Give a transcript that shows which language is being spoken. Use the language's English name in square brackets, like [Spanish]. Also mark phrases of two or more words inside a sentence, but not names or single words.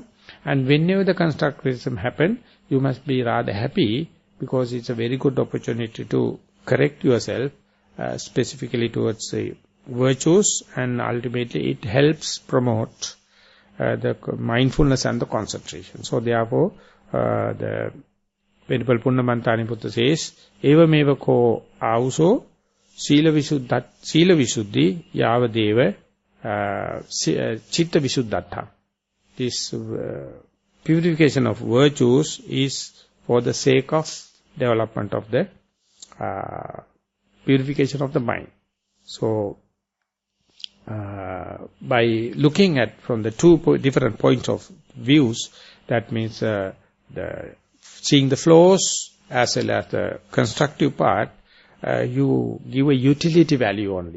[English] And whenever the constructive criticism happens, you must be rather happy, because it's a very good opportunity to correct yourself, specifically towards the virtues, and ultimately it helps promote the mindfulness and the concentration. So therefore, the Venerable Punnamanthaniputta says, [Pali] Eva meva ko auso sila visuddhi yavadeva chitta visuddhatha. [English] This purification of virtues is for the sake of development of the purification of the mind. So, by looking at from the two different points of views, that means seeing the flaws as well as the constructive part, you give a utility value only.